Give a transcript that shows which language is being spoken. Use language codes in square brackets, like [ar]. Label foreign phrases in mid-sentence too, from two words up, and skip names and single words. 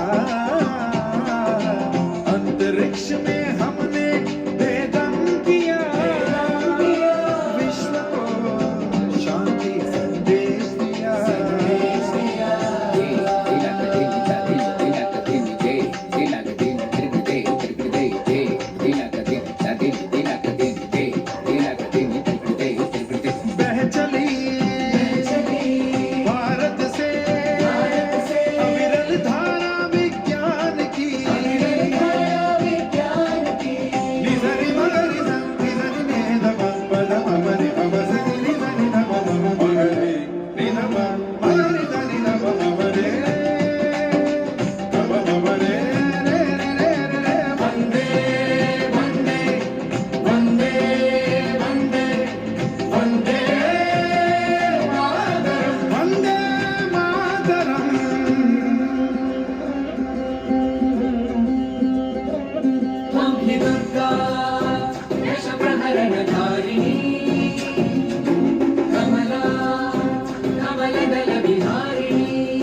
[hi] अंतरिक्ष में हमने वेदम किया विश्व को शांति संदेश दिया बह चली भारत से अविरल धारा विज्ञान की निजरि मगरि निजरि ने धम पद ममरि अवसरि निजरि धम मगरि निधम मगरि धनि धम ममरे धम ममरे रे रे रे रे [sa] वंदे वंदे वंदे वंदे वंदे मातरम त्वं हि दुर्गा दशप्रहरणधारिणी कमला कमलदलविहारिणी